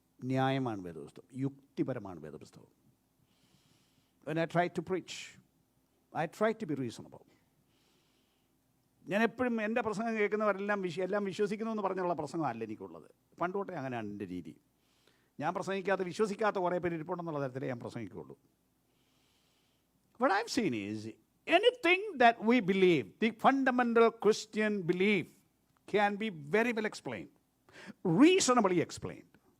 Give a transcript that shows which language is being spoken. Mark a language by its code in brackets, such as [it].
[ml] ന്യായമാണ് വേദപുസ്തകം, യുക്തിപരമാണ് വേദപുസ്തകം. [en] When I try to preach, I try to be reasonable. [ml] ഞാൻ എപ്പോഴും എൻ്റെ പ്രസംഗം കേൾക്കുന്നവരെല്ലാം എല്ലാം വിശ്വസിക്കുന്നു എന്ന് പറഞ്ഞുള്ള പ്രസംഗമല്ല എനിക്കുള്ളത്. പണ്ടുതൊട്ടേ അങ്ങനെയാണ് എൻ്റെ രീതി. ഞാൻ പ്രസംഗിക്കാത്ത വിശ്വസിക്കാത്ത കുറേ പേര് ഇരിപ്പുണ്ടെന്നുള്ള തരത്തിലേ ഞാൻ പ്രസംഗിക്കുകയുള്ളൂ. [en] What I've seen is anything that we believe, the fundamental Christian belief, can be very well explained, reasonably explained.